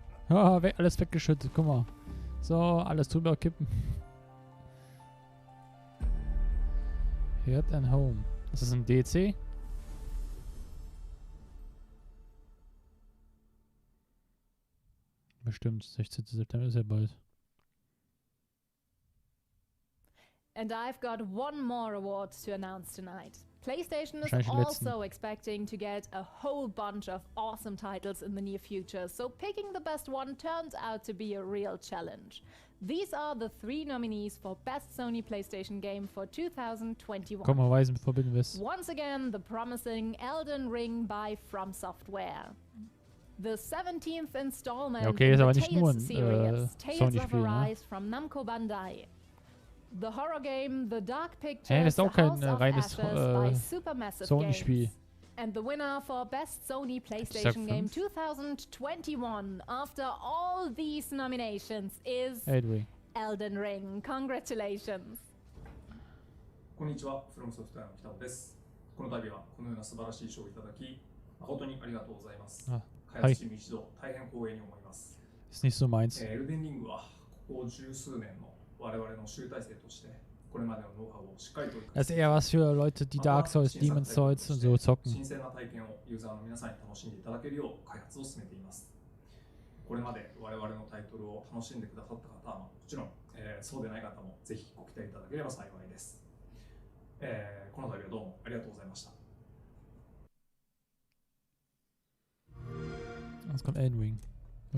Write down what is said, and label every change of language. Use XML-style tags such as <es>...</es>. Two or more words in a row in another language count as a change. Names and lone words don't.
<de>Alles weggeschüttet, guck mal. So, alles drüber kippen.</de> <en>Head and Home.</en> <de>Ist das ein DC? Bestimmt, 16. September ist ja bald.</de> <en>And I've got one more award to announce tonight. PlayStation is also expecting to get a whole bunch of awesome titles in the near future, so picking the best one turned out to be a real challenge. These are the 3 nominees for Best Sony PlayStation Game for 2021.</en> <de>Komm mal, Weisen verbinden wir es.</de> <en>Once again, the promising Elden Ring by From Software. The 17th installment in the Tales series, Tales of Arise from Namco Bandai. The horror game The Dark Pictures,</en> <de>das ist auch kein</de> <en>House of</en> <de>reines</de> <en>Ashes by Supermassive</en> <de>Sony-Spiel.</de> <en>Games. And the winner for Best Sony PlayStation Game 2021 after all these nominations is Elden Ring. Congratulations.</en> <ja>こんにちは、フロムソフトウェアの北尾です。この度はこのような素晴らしい賞をいただき、誠にありがとうございます。開発チーム一同大変光栄に思います。</ja> <de>Ist nicht so meins.</de> <ja>エルデンリングはここ十数年の我々の集大成としてこれまでのノウハウをしっかりと生か</ja> <de>Das ist eher was für Leute, die Dark Souls, Demon's Souls und so zocken.</de> <ja>新鮮な体験をユーザーの皆さんに楽しんでいただけるよう開発を進めています。これまで我々のタイトルを楽しんでくださった方はもちろん、そうでない方もぜひご期待いただければ幸いです。この度はどうもありがとうございました。</ja> <de>Jetzt kommt Elden Ring, oder?</de>